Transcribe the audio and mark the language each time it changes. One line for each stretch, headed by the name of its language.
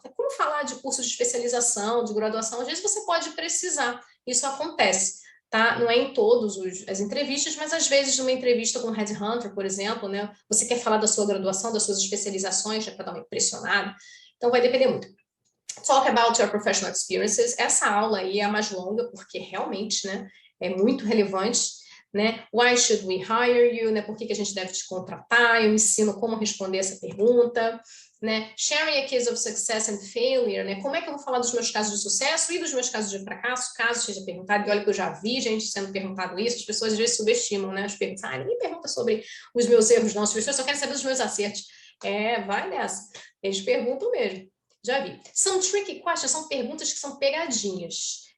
Portuguese: É como falar de curso de especialização, de graduação, às vezes você pode precisar, isso acontece, tá? Não é em todas as entrevistas, mas às vezes numa entrevista com um headhunter, por exemplo, né? Você quer falar da sua graduação, das suas especializações, para dar uma impressionada, então vai depender muito.
English: Talk about your professional experiences.
Portuguese: Essa aula aí é a mais longa, porque realmente, né, é muito relevante, né?
English: Why should we hire you?
Portuguese: Né? Por que a gente deve te contratar? Eu ensino como responder essa pergunta, né?
English: Sharing a case of success and failure, né?
Portuguese: Como é que eu vou falar dos meus casos de sucesso e dos meus casos de fracasso, caso seja perguntado, e olha que eu já vi gente sendo perguntado isso, as pessoas às vezes subestimam, né? As perguntas, ninguém pergunta sobre os meus erros, não, as pessoas só querem saber dos meus acertos. Vai nessa, eles perguntam mesmo, já vi. São
English: tricky questions,
Portuguese: são perguntas que são pegadinhas.